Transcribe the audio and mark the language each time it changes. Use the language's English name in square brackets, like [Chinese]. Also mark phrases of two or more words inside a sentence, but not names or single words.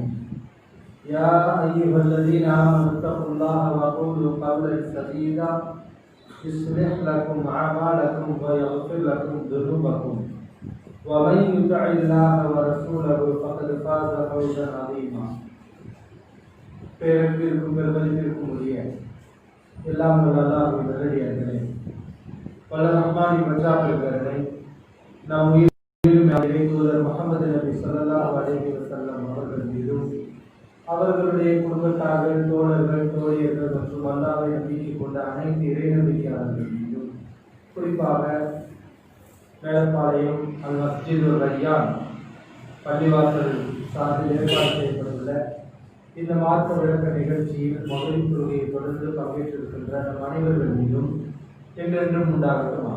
[Arabic] يا أيها الذين آمنوا اتقوا الله وقولوا قولا سديدا يصلح لكم أعمالكم ويغفر لكم ذنوبكم ومن يطع الله ورسوله فقد فاز فوزا عظيما. [Tamil] பேரன்பிற்கும் பெருமதிப்பிற்கும் உரிய எல்லாம் வல்ல அல்லாஹ்வின் நல்லடியார்களே, பல ரஹ்மானின் மச்சாக்களே, நம் உயிரிலும் தூதர் முஹம்மது நபி [Arabic] صلى الله عليه وسلم [Tamil] அவர்கள் மீதும் அவர்களுடைய குடும்பத்தார்கள், தோழர்கள், தோழியர்கள் மற்றும் அல்லாஹ்வை நம்பிக்கை கொண்ட அனைத்து இறைநம்பிக்கையாளர்கள் மீதும், குறிப்பாக மேலப்பாளையம் அல் மஸ்ஜிதுர் ரய்யான் பள்ளிவாசல் சார்பில் ஏற்பாடு செய்யப்பட்டுள்ள இந்த மார்க்க விளக்க நிகழ்ச்சியில் மகளிர் தொழுகையை தொடர்ந்து பங்கேற்றிருக்கின்ற நம் அனைவர்கள் மீதும் என்றென்றும் உண்டாகட்டுமாக.